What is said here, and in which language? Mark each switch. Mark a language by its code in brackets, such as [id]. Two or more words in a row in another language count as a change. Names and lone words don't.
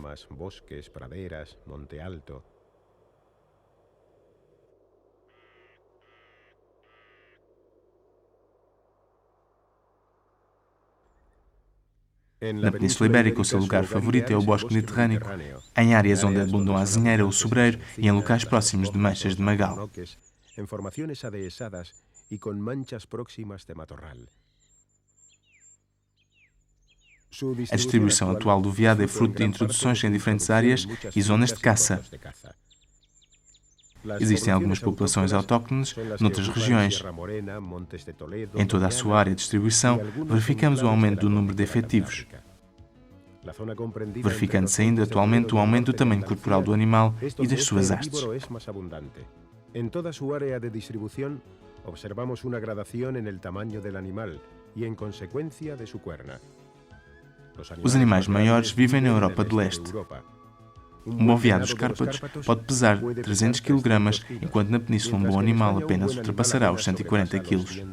[pt] Na Península Ibérica, o seu lugar favorito é o bosque mediterrâneo, em áreas onde abundam a azinheira ou o sobreiro e em locais próximos de manchas de magal. [es] En formaciones adhesadas y con manchas próximas de matorral. [pt] A distribuição atual do veado é fruto de introduções em diferentes áreas e zonas de caça. Existem algumas populações autóctones noutras regiões. Em toda a sua área de distribuição, verificamos o aumento do número de efetivos. Verificando-se ainda atualmente o aumento do tamanho corporal do animal e das suas hastes. [es] En toda su área de distribución, observamos una gradación en el tamaño del animal y en consecuencia de su cuerna. [pt] Os animais maiores vivem na Europa de Leste. Um bom veado dos Cárpatos pode pesar 300 kg, enquanto na Península um bom animal apenas ultrapassará os 140 kg.